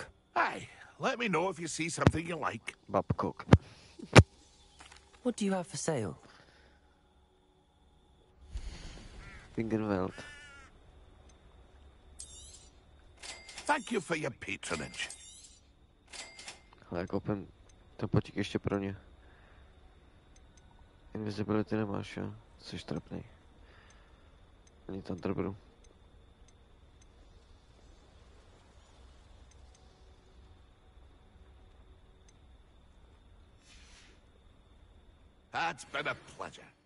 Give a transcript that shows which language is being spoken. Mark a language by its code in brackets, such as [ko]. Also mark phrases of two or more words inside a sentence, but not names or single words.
[en] Aye, let me know if you see something you like. Babcock. What do you have for sale? Wiggenweld. Thank you for your patronage. [cs] Ale koupím ten potík ještě pro ně. Invisibility nemáš, jo? Jsi trapnej. Ani tam trpru. [en] It's been a pleasure.